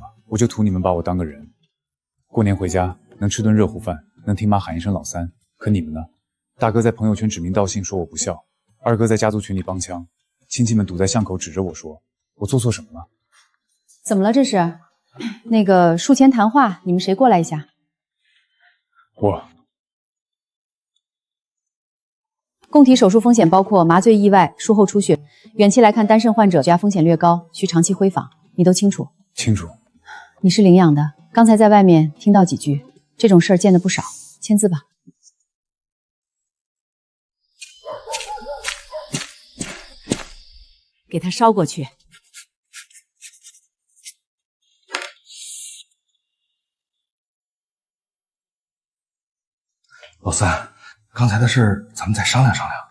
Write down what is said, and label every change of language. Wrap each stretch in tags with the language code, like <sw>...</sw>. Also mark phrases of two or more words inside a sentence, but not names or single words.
<zh>我就图你们把我当個人。過年回家能吃頓熱乎飯，能聽媽喊一聲老三。可你們呢？大哥在朋友圈指名道姓說我不孝，二哥在家族群裡幫腔，親戚們堵在巷口指着我說，我做錯什麼了？怎麼了這是？那個術前談話，你們誰過來一下？我。供體手術風險包括麻醉意外、術後出血，遠期來看單腎患者血壓風險略高，需長期回訪。你都清楚？清楚。你是領養的，剛才在外面聽到幾句，這種事兒見得不少。簽字吧。給他捎過去。老三，剛才的事咱們再商量商量。</zh>